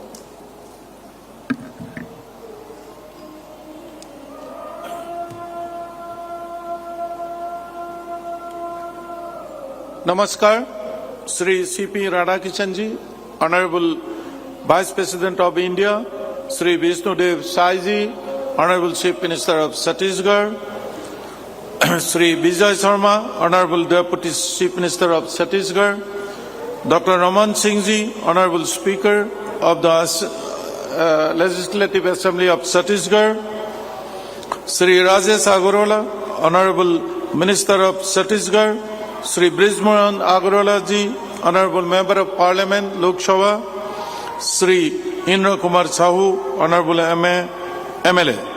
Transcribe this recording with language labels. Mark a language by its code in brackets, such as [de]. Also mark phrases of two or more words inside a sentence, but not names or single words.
[hi] नमस्कार। [en] श्री सीपी राधाकिशन जी, Honorable Vice President of India, Sri Vishnudev Sai ji, Honorable Chief Minister of Chhattisgarh, Sri Vijay Sharma, Honorable Deputy Chief Minister of Chhattisgarh, Dr. Raman Singh ji, Honorable Speaker of the Legislative Assembly of Chhattisgarh, Sri Rajesh Agarwala, Honorable Minister of Chhattisgarh, Sri Brijmohan Agarwala ji, Honorable Member of Parliament, Lok Sabha, Sri इंद्र कुमार साहू, ऑनरेबल MLA।